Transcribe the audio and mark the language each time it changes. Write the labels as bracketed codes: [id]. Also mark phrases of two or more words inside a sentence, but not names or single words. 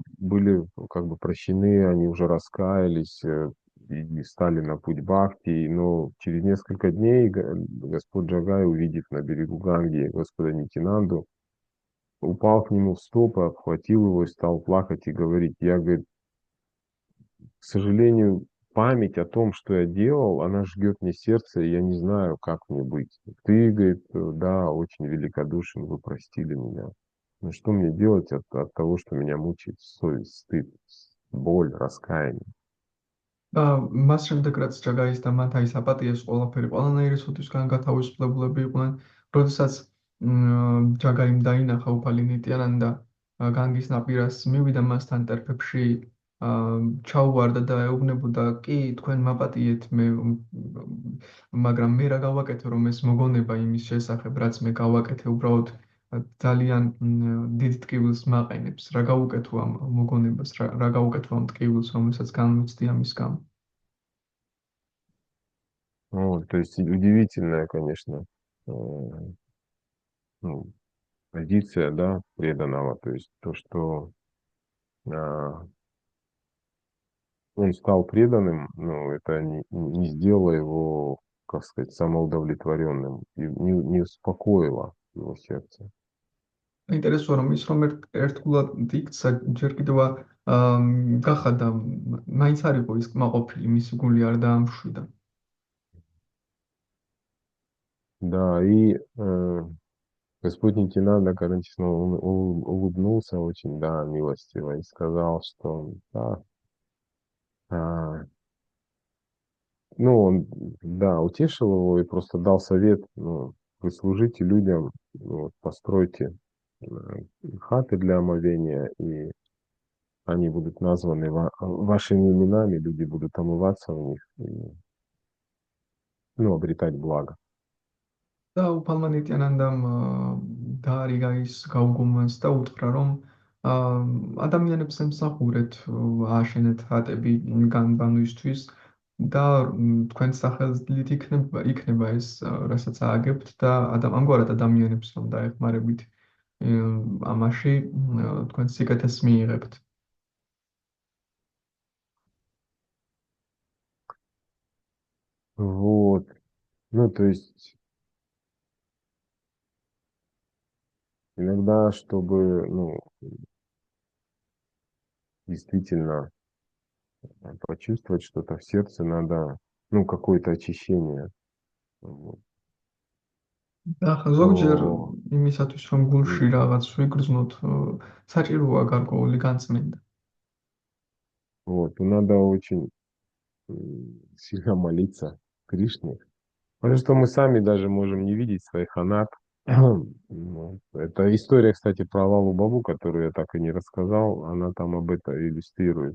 [ru] были как бы прощены, они уже раскаялись и стали на путь бхакти, но через несколько дней Господь Джагай, увидев на берегу Ганги Господа Нитинанду, упал к нему в стопы, обхватил его и стал плакать и говорить, я, говорит, к сожалению, память о том, что я делал, она жгет мне сердце, и я не знаю, как мне быть. Ты, говорит, да, очень великодушен, вы простили меня. Но что мне делать от того, что меня мучает совесть, стыд, боль, раскаяние? [ka] და მას შემდეგ რაც ჯაგაის და მათ აი საპატიეს ყველაფერი ყველანაირი სუთისგან გათავისუფლებულები იყვნენ, როდესაც ჯაგაიმ დაინახა უფალი ნიტიანანდა განგის ნაპირას მივიდა მასთან ტერფებში ჩაუვარდა და ეუბნებოდა კი თქვენ მაპატიეთ მე მაგრამ მე რა გავაკეთე რომ ეს მოგონება იმის შესახებ რაც მე გავაკეთე უბრალოდ ძალიან დიდ ტკივილს მაყენებს რა გავუკეთო ამ მოგონებას რა გავუკეთო ამ ტკივილს რომელსაც განვიცდი ამის გამო. [ru] Вот, то есть удивительная, конечно, ну, позиция, да, преданного, то есть то, что а, он стал преданным, ну, это не сделало его, как сказать, самоудовлетворенным, и не успокоило его сердце. [ka] ინტერესოა რომ ის რომ ერთგულად იქცა ჯერ კიდევ გახადა მაინც არ იყო ის კმაყოფილი მისი გული არ დაამშვიდა. [ru] Да, и Господь Нитинанда, конечно, он улыбнулся очень, да, милостиво и сказал, что, да, а, ну, он, да, утешил его и просто дал совет, ну, вы служите людям, ну, вот, постройте хаты для омовения, и они будут названы вашими именами, люди будут омываться в них и, ну, обретать благо. [ka] და უფალმა ნიტიანანდამ დაარიგა ის გაუგუმანს და უთხრა, რომ ადამიანებს ემსახურეთ ააშენეთ ჰატები განბანვისთვის და თქვენს სახელით იქნება ეს, რასაც ააგებთ და ამგვარად ადამიანებს რომ დაეხმარებით ამაში თქვენ სიკეთეს მიიღებთ. [ru] Вот. Ну, то есть иногда, чтобы, ну, действительно почувствовать что-то в сердце, надо, ну, какое-то очищение. Вот. [ka] და ზოგჯერ [ru] То, [ka] იმისათვის რომ м, გულში რაღაც ვიგრძნოთ, საჭიროა გარკვეული განწმენდა. [ru] вот, то надо очень сильно молиться Кришне. Потому что мы сами даже можем не видеть своих анат. Вот. Это история, кстати, про Лалу Бабу, которую я так и не рассказал. Она там об этом иллюстрирует.